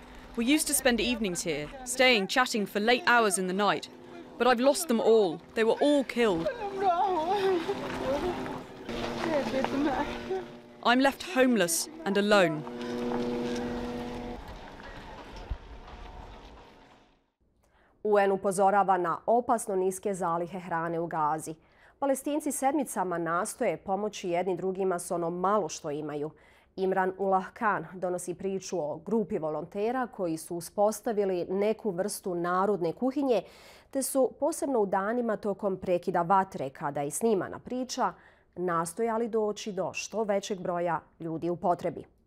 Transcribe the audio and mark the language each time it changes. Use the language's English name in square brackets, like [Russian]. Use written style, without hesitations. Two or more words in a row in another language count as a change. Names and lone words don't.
[English] We used to spend evenings here, staying, chatting for late hours in the night. But I've lost them all. They were all killed. I'm left homeless and alone. [Bosnian] UN upozorava na opasno niske zalihe hrane u Gazi. Palestinci sedmicama nastoje pomoći jedni drugima s ono malo što imaju. Imran Ullah Khan donosi priču o grupi volontera koji su uspostavili neku vrstu narodne kuhinje, te su posebno u danima tokom prekida vatre, kada je snimana priča, nastojali doći do što većeg broja ljudi u potrebi.